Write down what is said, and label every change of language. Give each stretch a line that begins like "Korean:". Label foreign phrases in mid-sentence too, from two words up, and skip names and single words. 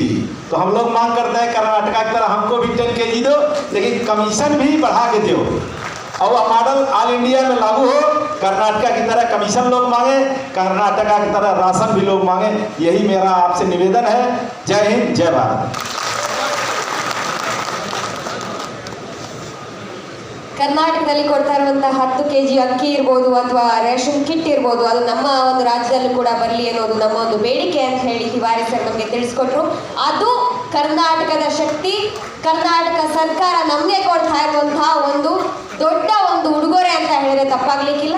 Hindi: तो हम लोग मांग करते हैं कर्नाटका की तरह हमको भी 10 kg दो, लेकिन कमीशन भी बढ़ा के दो. और वह
English: model all India
Hindi: में लागू हो. कर्नाटका की तरह कमीशन लोग मांगे, कर्नाटका की तरह राशन भी लोग मांगे. यही मेरा आपसे निवेदन है. जय हिंद, जय भारत.
Kannada: ಕರ್ನಾಟಕದಲ್ಲಿ ಕೊಡ್ತಾ ಇರುವಂತಹ 10 kg ಅಕ್ಕಿ ಇರ್ಬೋದು ಅಥವಾ
English: ration kit
Kannada: ಇರ್ಬೋದು, ಅದು ನಮ್ಮ ಒಂದು ರಾಜ್ಯದಲ್ಲೂ ಕೂಡ ಬರಲಿ ಅನ್ನೋದು ನಮ್ಮ ಒಂದು ಬೇಡಿಕೆ ಅಂತ ಹೇಳಿ ತಿವಾರಿ ಸರ್ ನಮಗೆ ತಿಳಿಸ್ಕೊಟ್ರು. ಅದು ಕರ್ನಾಟಕದ ಶಕ್ತಿ, ಕರ್ನಾಟಕ ಸರ್ಕಾರ ನಮಗೆ ಕೊಡ್ತಾ ಇರುವಂತಹ ಒಂದು ದೊಡ್ಡ ಒಂದು ಉಡುಗೊರೆ ಅಂತ ಹೇಳಿದ್ರೆ ತಪ್ಪಾಗ್ಲಿಕ್ಕಿಲ್ಲ.